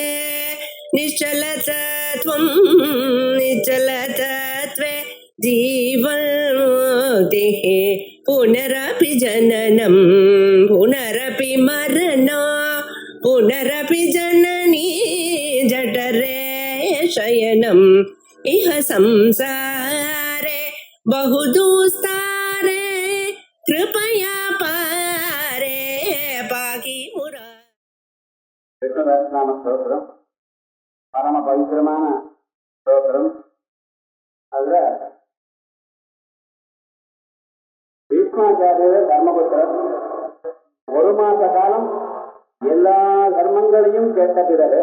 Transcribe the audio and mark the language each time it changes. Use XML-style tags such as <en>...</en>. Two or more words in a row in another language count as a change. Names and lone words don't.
<sa>निश्चलतत्वं निश्चलतत्वे जीवन्मुक्तिः पुनरपि जननं पुनरपि मरणं पुनरपि जननी जठरे शयनम् इह संसारे बहुदुस्तारे कृपया पारे पाहि मुरा.</sa> <ta>விஷ்ணு சஹஸ்ரநாம ஸ்தோத்திரம் பரம பவித்திரமான ஸ்தோத்திரம். அதுல பீஷ்மாச்சாரியர் தர்மபுத்திரர் ஒரு மாச காலம் எல்லா தர்மங்களையும் கேட்ட பிறகு</ta>